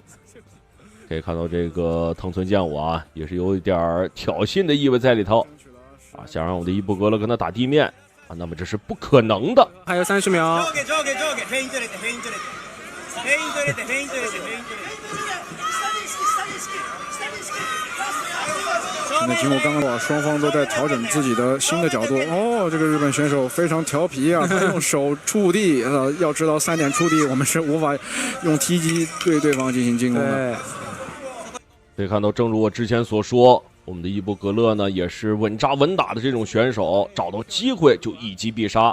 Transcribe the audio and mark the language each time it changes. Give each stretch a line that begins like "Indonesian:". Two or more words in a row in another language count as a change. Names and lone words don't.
Chinese: 可以看到這個藤村健吾啊，也是有一點挑釁的意味在裡頭啊，想讓我們的伊布格勒跟他打地面啊，那麼這是不可能的。還有30秒。那經過剛剛雙方都在調整自己的新的角度。這個日本選手非常調皮啊，他用手觸地，要知道3點觸地，我們是無法用踢擊對對方進行進攻的。可以看到，正如我之前所說，我們的伊布格勒呢也是穩紮穩打的這種選手，找到機會就一擊必殺。